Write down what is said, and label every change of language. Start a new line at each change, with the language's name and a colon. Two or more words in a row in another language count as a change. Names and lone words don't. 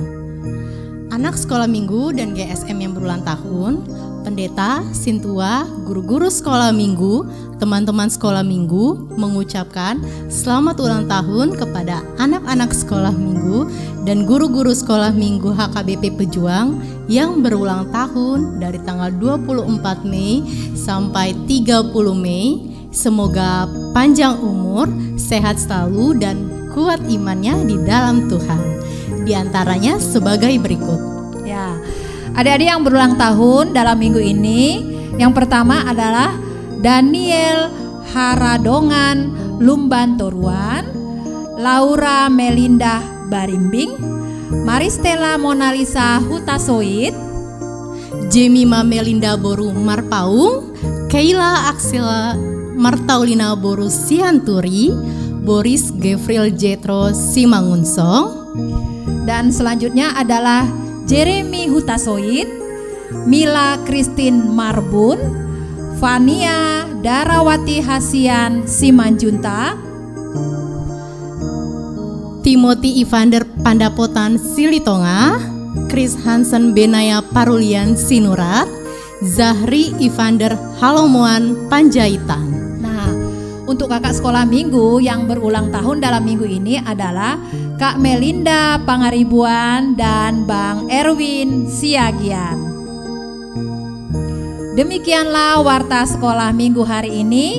Indonesian: Anak sekolah minggu dan GSM yang berulang tahun, pendeta, sintua, guru-guru sekolah minggu, teman-teman sekolah minggu mengucapkan selamat ulang tahun kepada anak-anak sekolah minggu dan guru-guru sekolah minggu HKBP Pejuang yang berulang tahun dari tanggal 24 Mei sampai 30 Mei Semoga panjang umur, sehat selalu, dan kuat imannya di dalam Tuhan. Di antaranya sebagai berikut. Ya, adik-adik yang berulang tahun dalam minggu ini, yang pertama adalah Daniel Haradongan Lumban Toruan, Laura Melinda Barimbing, Maristela Monalisa Hutasoid, Jemima Melinda Boru Marpaung, Keila Aksela Martaulina Boru Sianturi, Boris Gevril Jetro Simangunsong. Dan selanjutnya adalah Jeremy Hutasoid, Mila Christine Marbun, Fania Darawati Hasian Simanjunta, Timothy Evander Pandapotan Silitonga, Chris Hansen Benaya Parulian Sinurat, Zahri Evander Halomoan Panjaitan. Nah, untuk kakak sekolah minggu yang berulang tahun dalam minggu ini adalah Kak Melinda Pangaribuan dan Bang Erwin Siagian. Demikianlah warta sekolah minggu hari ini.